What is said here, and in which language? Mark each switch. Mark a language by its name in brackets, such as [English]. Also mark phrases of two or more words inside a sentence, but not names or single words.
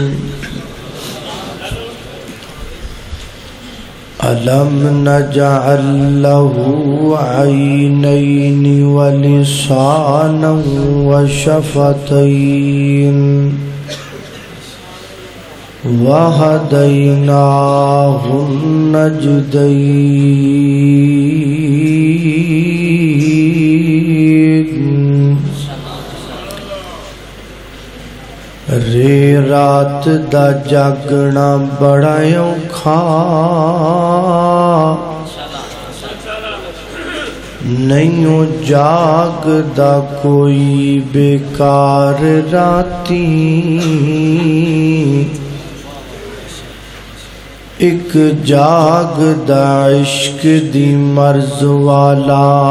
[Arabic] ألم نجعل له عينين ولسانا وشفتين وهديناه النجدين۔ [Punjabi] رے رات دا جاگنا بڑا اوکھا، نہیں جاگ دا کوئی بیکار راتی، ایک جاگ دا عشق دی مرض والا،